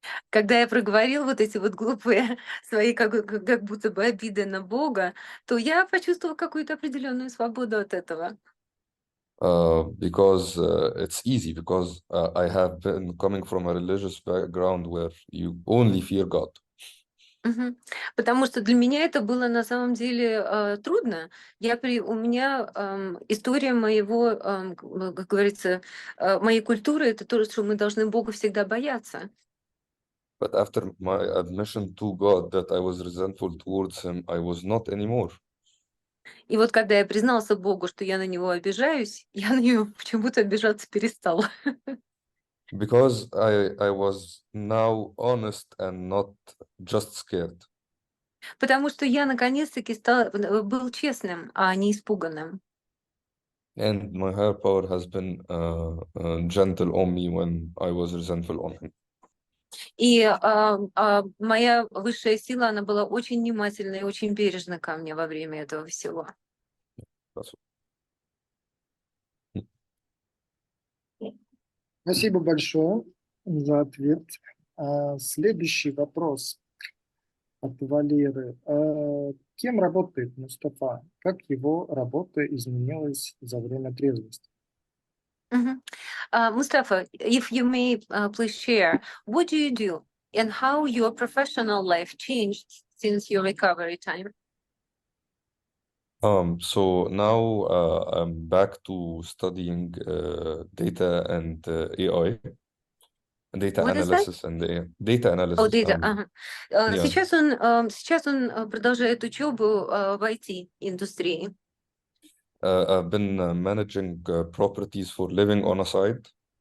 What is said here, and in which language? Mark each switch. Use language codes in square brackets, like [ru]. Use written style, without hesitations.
[ru] Когда я проговорил вот эти вот глупые свои как будто бы обиды на Бога, то я почувствовала какую-то определенную свободу от этого. [en] Because it's easy, because I have been coming from a religious background where you only fear God. Мгм. [ru] Потому что для меня это было на самом деле трудно. У меня история моего, как говорится, моей культуры это то, что мы должны Бога всегда бояться. [en] But after my admission to God that I was resentful towards Him, I was not anymore. [ru] И вот когда я признался Богу, что я на него обижаюсь, я на него почему-то обижаться перестала. [en] Because I was now honest and not just scared. [ru] Потому что я наконец-таки был честным, а не испуганным. [en] And my higher power has been gentle on me when I was resentful on Him. [ru] И моя высшая сила, она была очень внимательна и очень бережна ко мне во время этого всего. [en] That's [ru] Спасибо большое за ответ. Следующий вопрос от Валеры. Кем работает Мустафа? Как его работа изменилась за время трезвости? Мгм. [en] Mustafa, if you may please share, what do you do and how your professional life changed since your recovery time? So now I'm back to studying data and AI, data What is that? analysis and data Oh, analysis. data. Ага. Yeah, [ru] Сейчас он продолжает учебу в IT-индустрии. [en] I've been managing properties for living on a site.